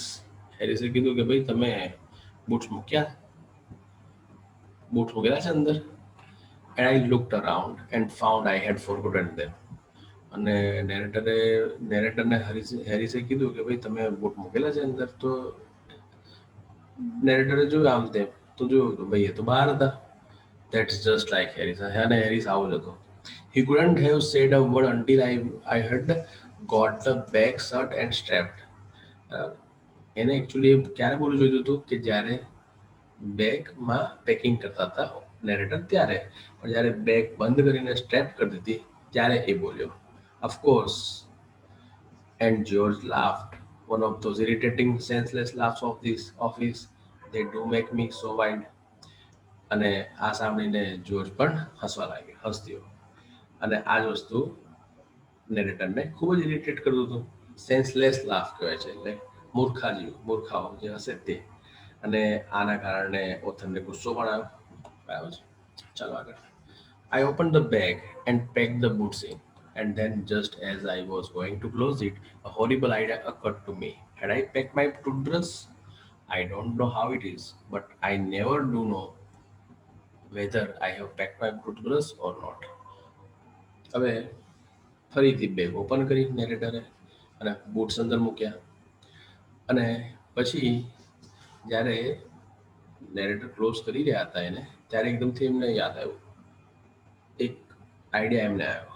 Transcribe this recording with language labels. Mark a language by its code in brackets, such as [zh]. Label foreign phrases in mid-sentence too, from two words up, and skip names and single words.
[gu] હેરિસે કીધું કે ભાઈ તમે બૂટ્સ મૂકેલા છે અંદર. [en] And I looked around and found I had forgotten them. [gu] અને નેરેટરને હેરિસે કીધું કે ભાઈ તમે બૂટ મૂકેલા છે અંદર. તો નેરેટરે જોયું આમ તેમ તો જોયું તો ભાઈ એ તો બહાર હતા. [en] That's just like Harris. [gu] અને હેરિસ આવો જ હતો. [en] He couldn't have said a word until I had got the bag shut and strapped. [gu] એને એકચ્યુઅલી ક્યારે બોલવું જોઈતું હતું કે જ્યારે બેગમાં પેકિંગ કરતા હતા નેરેટર ત્યારે. પણ જ્યારે બેગ બંધ કરીને સ્ટ્રેપ કરી દીધી ત્યારે એ બોલ્યો. [en] Of course. And George laughed. One of those irritating, senseless laughs of this office. They do make me so wild. [gu] અને આ સાંભળીને જ્યોર્જ પણ હસવા લાગ્યો, હસતો. અને આ જ વસ્તુ નેરેટરને ખૂબ જ ઇરિટેટ કરતું હતું. [en] senseless laugh [gu] કહેવાય છે, એટલે મૂર્ખાઓ જે હશે તે. અને આના કારણે ઓથરને ગુસ્સો પણ આવ્યો. બરાબર છે, ચાલો આગળ. [en] I opened the bag and packed the boots in, and then just as I was going to close it, a horrible idea occurred to me. Had I packed my toothbrush? I don't know how it is, but I never do know whether I have packed my toothbrush or not. [gu] હવે ફરીથી [en] bag open [gu] કરી નેરેટરે અને બૂટ્સ અંદર મૂક્યા. અને પછી જ્યારે નેરેટર ક્લોઝ કરી રહ્યા હતા એને ત્યારે એકદમથી એમને યાદ આવ્યું, એક આઈડિયા એમને આવ્યો.